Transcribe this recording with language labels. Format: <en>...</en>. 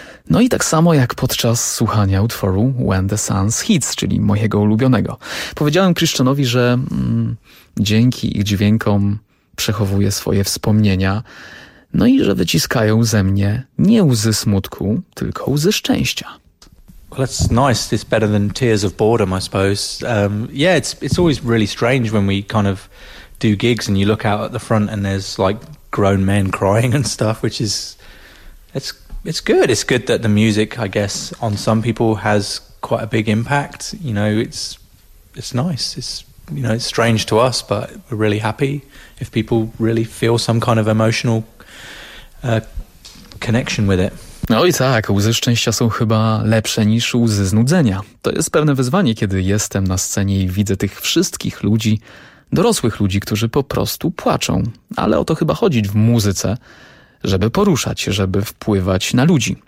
<pl>No i tak samo jak podczas słuchania utworu When the Sun's Hits, czyli mojego ulubionego. Powiedziałem Krzysztofowi, że dzięki ich dźwiękom przechowuję swoje wspomnienia, no i że wyciskają ze mnie nie łzy smutku, tylko łzy szczęścia.</pl> <en>Well, that's nice. It's better than tears of boredom, I suppose. It's always really strange when we kind of do gigs and you look out at the front and there's like grown men crying and stuff, which is it's good. It's good that the music, I guess, on some people has quite a big impact. You know, it's nice. It's, you know, it's strange to us, but we're really happy if people really feel some kind of emotional connection with it.</en> <pl>No i tak, łzy szczęścia są chyba lepsze niż łzy znudzenia. To jest pewne wyzwanie, kiedy jestem na scenie i widzę tych wszystkich ludzi, dorosłych ludzi, którzy po prostu płaczą. Ale o to chyba chodzi w muzyce, żeby poruszać, żeby wpływać na ludzi.</pl>